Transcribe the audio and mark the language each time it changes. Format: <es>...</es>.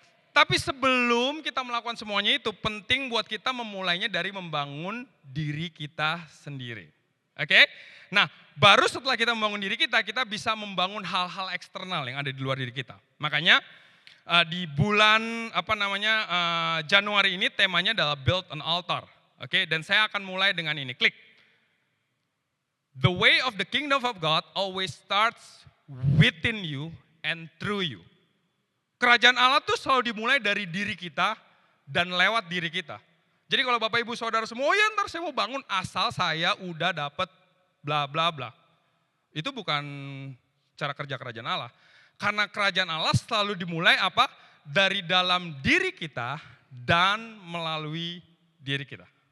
<id>Tapi sebelum kita melakukan semuanya itu, penting buat kita memulainya dari membangun diri kita sendiri. Oke? Nah, baru setelah kita membangun diri kita bisa membangun hal-hal eksternal yang ada di luar diri kita. Makanya di bulan Januari ini temanya adalah</id> <en>build an altar.</en> <id>Oke, dan saya akan mulai dengan ini. Klik.</id> <en>The way of the kingdom of God always starts within you and through you.</en> <id>Kerajaan Allah tuh selalu dimulai dari diri kita dan lewat diri kita. Jadi kalau Bapak Ibu Saudara semua, ya ntar saya mau bangun asal saya udah dapat bla bla bla. Itu bukan cara kerja kerajaan Allah. Karena kerajaan Allah selalu dimulai apa? Dari dalam diri kita dan melalui diri kita.</id>